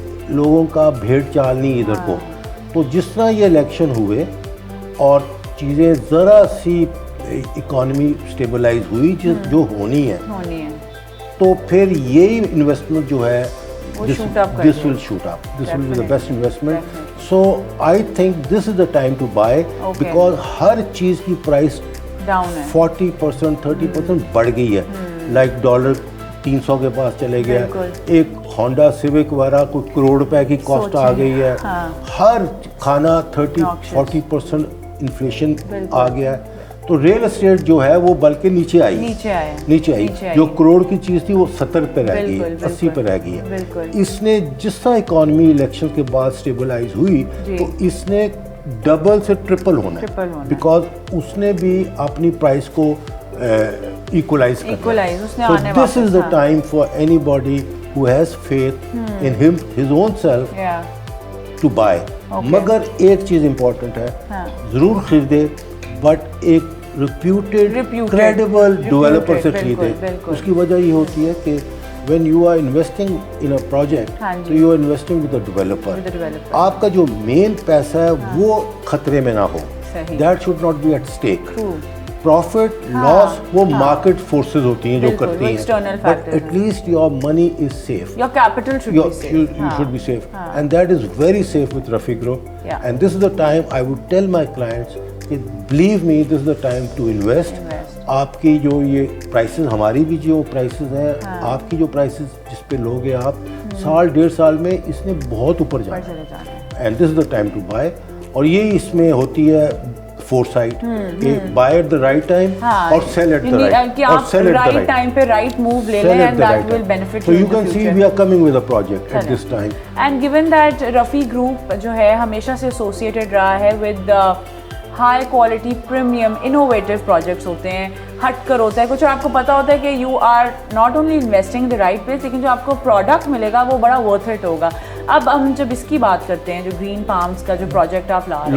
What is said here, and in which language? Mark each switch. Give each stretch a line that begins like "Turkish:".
Urdu: لوگوں کا بھیڑ چال نہیں ادھر کو. تو جس طرح یہ الیکشن ہوئے اور چیزیں ذرا سی اکانومی اسٹیبلائز ہوئی جو ہونی ہے, تو پھر یہی انویسٹمنٹ جو ہے
English: this will shoot up. This will be the best investment. So I think this is the time to buy because
Urdu: ہر چیز کی پرائس ڈاؤن ہے, 40% 30% بڑھ گئی ہے. لائک ڈالر 300 کے پاس چلے گیا, ایک ہونڈا سیوک وغیرہ کوئی کروڑ روپے کی کاسٹ آ گئی ہے. ہر کھانا 30-40% انفلیشن آ گیا ہے. تو ریئل اسٹیٹ جو ہے وہ بلکہ نیچے آئی. جو کروڑ کی چیز تھی وہ 70 پہ رہ گئی ہے, 80 پہ رہ گئی ہے. اس نے جس طرح اکانومی الیکشن کے بعد اسٹیبلائز ہوئی تو اس نے ڈبل سے ٹرپل ہونا ہے, بیکاز اس نے بھی اپنی پرائس کو ایکولائز کرنا.
English: So this is the time for anybody who has faith in his own self to buy.
Urdu: مگر ایک چیز امپورٹنٹ ہے, ضرور خریدے بٹ ایک ریپیوٹیڈ کریڈیبل ڈیولپر سے خریدے. اس کی وجہ یہ ہوتی ہے کہ
English: when you are investing in a project so you are investing with a developer.
Urdu: آپ کا جو مین پیسہ ہے وہ خطرے میں نہ ہو,
English: that should not be at stake.
Urdu: Profit loss وہ مارکیٹ فورسز ہوتی ہیں جو کرتی ہیں,
English: But at least your money is safe, your capital should be safe. You should be safe, and that is very safe with Rafi Group. And this is the time I would tell my clients کہ believe me, this is the time to invest.
Urdu: آپ کی جو یہ prices, ہماری بھی جو prices ہیں, آپ کی جو پرائسز جس پہ لوگے آپ, سال 1.5 سال میں اس نے بہت اوپر جانا ہے.
English: And this is the time to buy.
Urdu: اور یہ اس میں ہوتی ہے فورسائٹ کہ
English: buy at the right time
Urdu: اور سیل ایٹ دا رائٹ, اور cell at the right time پہ رائٹ موو لے لیں,
English: And that will benefit. So you can see we are coming with a project at this time. And given that
Urdu: Rafi Group جو ہے ہمیشہ سے associated رہا ہے with high quality premium innovative projects ہوتے ہیں, ہٹ کر ہوتا ہے کچھ, اور آپ کو پتہ ہوتا ہے کہ
English: you are not only investing the right place,
Urdu: لیکن جو آپ کو پروڈکٹ ملے گا وہ بڑا ورتھ اٹ ہوگا. اب ہم جب اس کی بات کرتے ہیں, جو گرین پالمز کا جو پروجیکٹ آپ لا رہے ہیں,